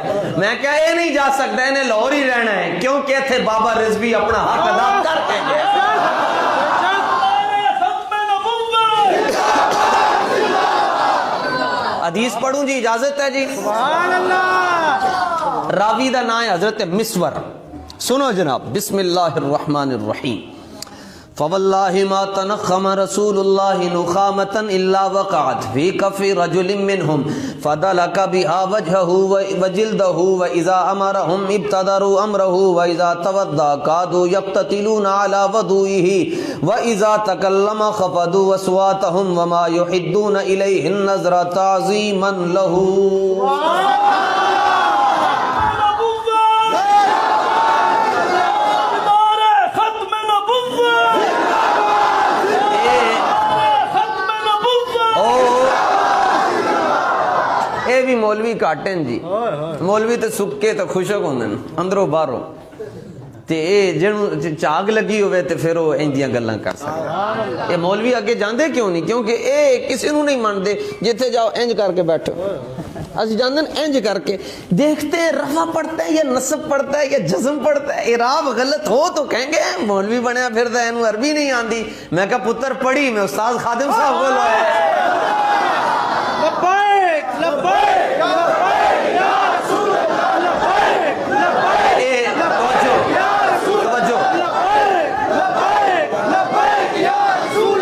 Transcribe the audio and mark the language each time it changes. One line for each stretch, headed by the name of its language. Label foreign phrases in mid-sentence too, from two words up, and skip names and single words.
Urdu: میں کہا یہ نہیں جا سکتا, انہیں لاہور ہی رہنا ہے کیونکہ تھے بابا رضوی اپنا حق ادا کر کے گئے. حدیث پڑھوں جی, اجازت ہے جی.
Arabic: سبحان اللہ.
Punjabi: راوی دا نام ہے حضرت مسور. سنو جناب,
Arabic: بسم اللہ الرحمن الرحیم. فواللہ ما تنخم رسول اللہ نخامتا الا وقعت فی کف رجل منہم فدلک بها وجهه وجلده واذا امرهم ابتدروا امره واذا توضا كادوا يقتتلون على وضوئه واذا تكلم خفضوا اصواتهم وما يحدون الیہ النظر تعظیما له.
Punjabi: بھی مولوی کاٹن جی, مولوی تے سکے تے خوشک ہوندے اندروں باہروں, تے جنوں چاگ لگی ہوئے تے پھر وہ انجیاں گلاں کر سکتے. یہ مولوی اگے جاندے کیوں نہیں, کیونکہ اے کسی نوں
Urdu: نہیں مانتے.
Punjabi: جتھے جاؤ انج کر کے بیٹھو, اسی جاندے انج کر کے
Urdu: دیکھتے ہیں رفع پڑھتا ہے یا نصب پڑھتا ہے یا جزم پڑھتا ہے. اعراب غلط ہو تو کہیں گے
Punjabi: مولوی بنیا پھردا ہے, اینوں عربی نہیں آندی. میں کہا پتر پڑھی,
Urdu: میں استاد خادم صاحب کو لائے.
Arabic: لبیک لبیک لبیک یا رسول اللہ, لبیک لبیک لبیک یا رسول اللہ, لبیک لبیک یا رسول